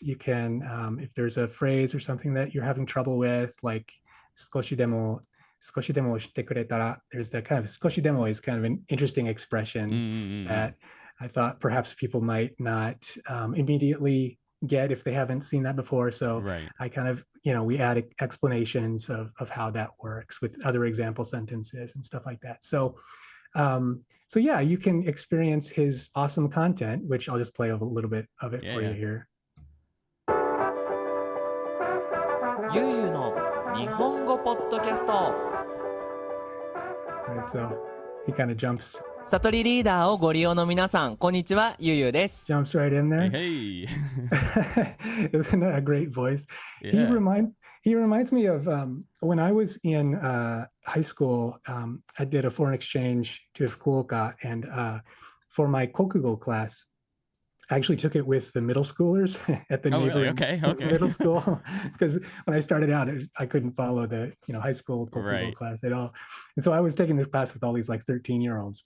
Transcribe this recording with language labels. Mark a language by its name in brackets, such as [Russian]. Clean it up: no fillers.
[English] You can, if there's a phrase or something that you're having trouble with, like [Japanese] 少しでもしてくれたら, [English] there's the kind of 少しでも is kind of an interesting expression that I thought perhaps people might not immediately get if they haven't seen that before. So I kind of, we add explanations of how that works with other example sentences and stuff like that. So yeah, you can experience his awesome content, which I'll just play a little bit of it for you here. [Japanese] ゆうゆうの日本語ポッドキャスト。 [English] Right, so he kind of jumps. [Japanese] サトリリーダーをご利用の皆さん、こんにちは、ゆうゆうです。 [English] Jumps right in there. Hey. Isn't that a great voice? He reminds me of when I was in high school. I did a foreign exchange to Fukuoka, and for my Kokugo class, I actually took it with the middle schoolers at the neighboring middle school, because when I started out, I couldn't follow the high school Kokugo class at all, and so I was taking this class with all these like 13-year-olds.